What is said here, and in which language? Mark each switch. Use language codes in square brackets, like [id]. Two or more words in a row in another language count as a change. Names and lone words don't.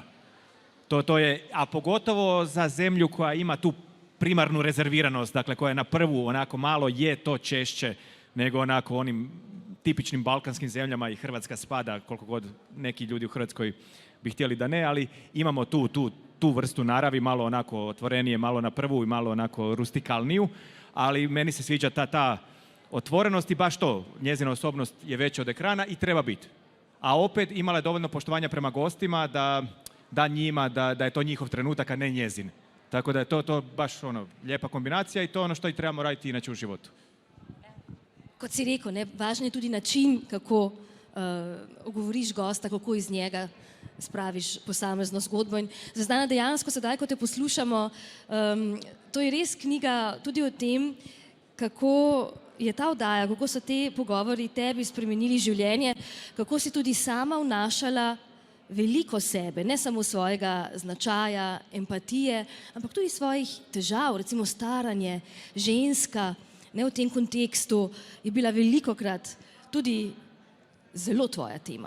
[hr] To je, a pogotovo za zemlju koja ima tu primarnu rezerviranost, dakle koja je na prvu onako malo je to češće nego onako onim tipičnim balkanskim zemljama i Hrvatska spada, koliko god neki ljudi u Hrvatskoj bi htjeli da ne, ali imamo tu vrstu naravi, malo onako otvorenije, malo na prvu i malo onako rustikalniju, ali meni se sviđa ta otvorenost i baš to, njezina osobnost je veća od ekrana i treba biti. A opet imala je dovoljno poštovanja prema gostima da njima, da je to njihov trenutak, a ne njezin. Tako da je to baš lijepa kombinacija i to ono što i trebamo raditi inače u životu. [sl] Kot si rekel, ne, važno je tudi način, kako ogovoriš gosta, kako iz njega spraviš posamezno zgodbo. In Zvezdana, dejansko sedaj, ko te poslušamo, to je res knjiga tudi o tem, kako je ta oddaja, kako so te pogovori tebi spremenili življenje, kako si tudi sama vnašala veliko sebe, ne samo svojega značaja, empatije, ampak tudi svojih težav, recimo staranje, ženska, ne v tem kontekstu je bila velikokrat tudi zelo tvoja tema.